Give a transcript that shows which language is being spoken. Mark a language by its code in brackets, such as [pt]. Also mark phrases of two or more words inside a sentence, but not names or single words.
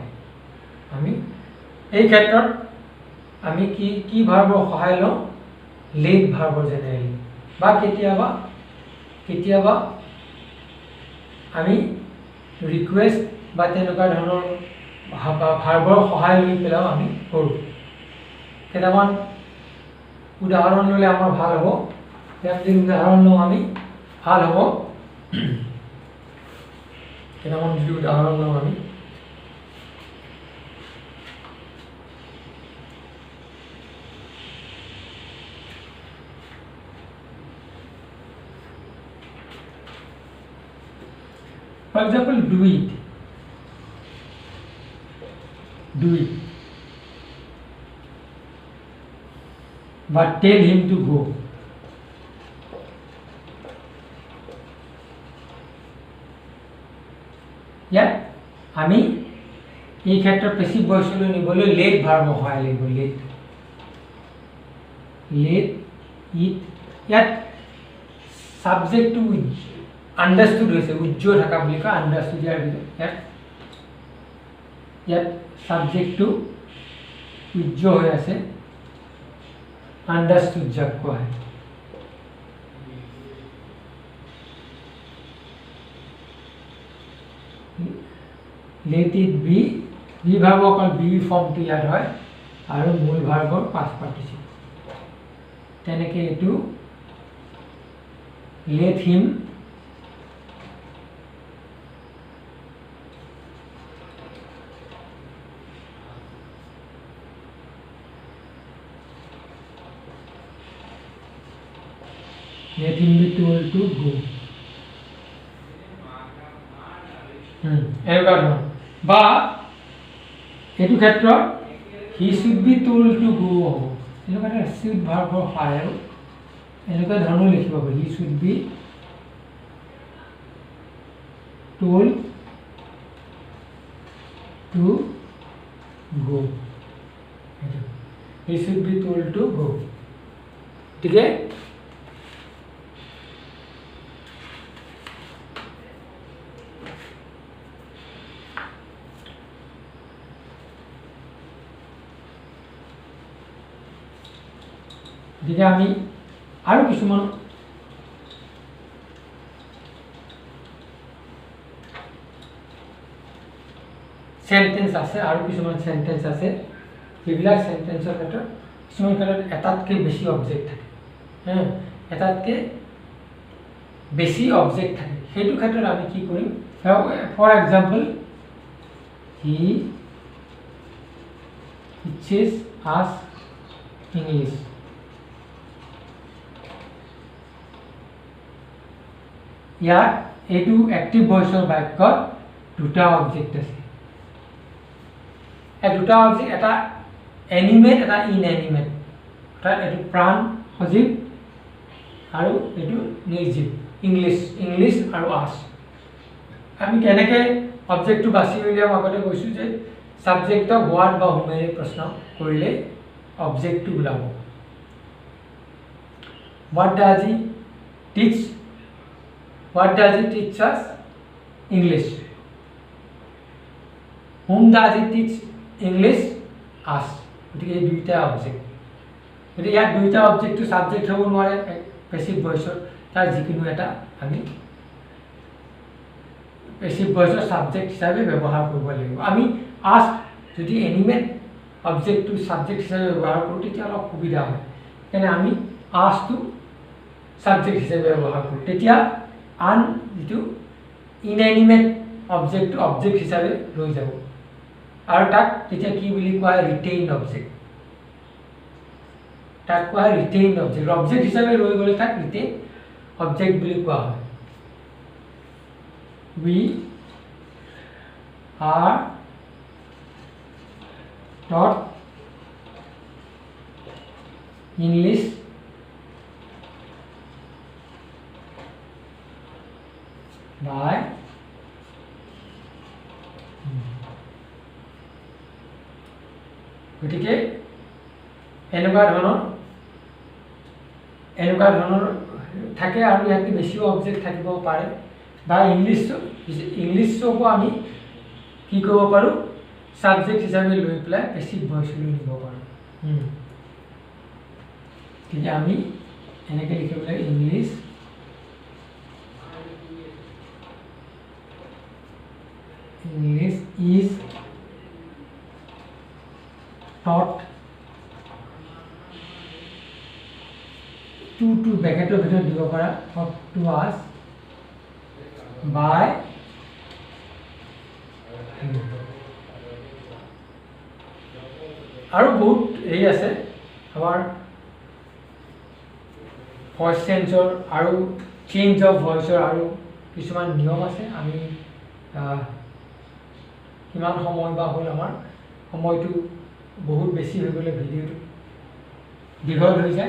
[as] আমি এই ক্ষেত্ৰত আমি কি ভাৰ্বৰ সহায় লওঁ [en] let verb generally [as] বা কেতিয়াবা আমি ৰিকুৱেষ্ট বা তেনেকুৱা ধৰণৰ ভাৰ্বৰ সহায় লৈ পেলাইও আমি কৰোঁ. কেইটামান উদাহৰণ ল'লে আমাৰ ভাল হ'ব. যদি উদাহৰণ লওঁ আমি ভাল হ'ব. কেইটামান যদি উদাহৰণ লওঁ আমি [en] for example do it but tell him to go. [as] ইয়াত আমি এই ক্ষেত্ৰত [en] passive voice [as] নিবলৈ [en] let verb [as] সহায় লাগিব. [en] let it [as] ইয়াত [en] subject understood [as] হৈছে উজ্জ্বল থকা বুলি কয়. আণ্ডাৰষ্টুড ইয়াত ছাবজেক্টটো উজ্জ্বল হৈ আছে আণ্ডাৰষ্টুড যাক কোৱা হয়. [en] let it be [as] ভাৰ্ব অকল [en] be form [as] ইয়াত হয় আৰু মূল [en] verb past participle. [as] তেনেকৈ এইটো [en] let him be told to go. [as] এনেকুৱা ধৰণৰ বা এইটো ক্ষেত্ৰত [en] he should be told to go [as] হ'ব. এনেকুৱা এটা should ভাৰ্বৰ সহায় আৰু এনেকুৱা ধৰণৰ লিখিব পাৰি. [en] he should be told to go. he should be told to go. [as] ঠিক আছে. গতিকে আমি আৰু কিছুমান সেন্টেন্স আছে আৰু কিছুমান সেন্টেন্স আছে যিবিলাক সেন্টেন্সৰ ক্ষেত্ৰত কিছুমান ক্ষেত্ৰত এটাতকৈ বেছি অবজেক্ট থাকে এটাতকৈ বেছি অবজেক্ট থাকে সেইটো ক্ষেত্ৰত আমি কি কৰিম [en] for example he teaches us English [as] ইয়াত এইটো [en] active voice [as] বাক্যত দুটা অবজেক্ট আছে। এই দুটা অবজেক্ট, এটা এনিমেট, এটা ইনএনিমেট, অৰ্থাৎ এইটো প্ৰাণ সজীৱ আৰু এইটো নিৰ্জীৱ। ইংলিছ আৰু আছ। আমি কেনেকৈ অবজেক্টটো বাছি উলিয়াম আগতে কৈছোঁ যে ছাবজেক্টক হোৱাট বা হুমেৰে প্ৰশ্ন কৰিলে অবজেক্টটো ওলাব। [en] What does he teach? What does he teach us? English. Whom does he teach English? Us. [as] গতিকে এই দুইটা অবজেক্ট। গতিকে ইয়াত দুইটা অবজেক্টটো ছাবজেক্ট হ'ব নোৱাৰে [en] passive voice, [as] তাৰ যিকোনো এটা আমি [en] passive voice [as] ছাবজেক্ট হিচাপে ব্যৱহাৰ কৰিব লাগিব। আমি আছ যদি [en] animate object [as] ছাবজেক্ট হিচাপে ব্যৱহাৰ কৰোঁ তেতিয়া অলপ সুবিধা হয়। সেইকাৰণে আমি আছটো ছাবজেক্ট হিচাপে ব্যৱহাৰ কৰোঁ। তেতিয়া আন যিটো [en] inanimate object [as] হিচাপে ৰৈ যাব আৰু তাক তেতিয়া কি বুলি কোৱা হয়? [en] retained object. [as] তাক কোৱা হয় [en] retained object. [as] অবজেক্ট হিচাপে ৰৈ গ'লে তাক [en] retained object [as] বুলি কোৱা হয়। [en] We are taught English by [as] গতিকে এনেকুৱা ধৰণৰ থাকে আৰু ইয়াতে বেছিও অবজেক্ট থাকিব পাৰে বা ইংলিছকো আমি কি কৰিব পাৰোঁ? ছাবজেক্ট হিচাপে লৈ পেলাই [en] passive voice [as] লৈ নিব পাৰোঁ। তেতিয়া আমি এনেকৈ লিখিব লাগে [en] English is taught [as] to ব্ৰেকেটৰ ভিতৰত দিব পাৰা [en] taught to us by [as] আৰু বহুত এই আছে আমাৰ [en] voice change [as] আৰু [en] change of voice [as] আৰু কিছুমান নিয়ম আছে। আমি কিমান সময় বা হ'ল, আমাৰ সময়টো বহুত বেছি হৈ গ'লে ভিডিঅ'টো দীঘল হৈ যায়।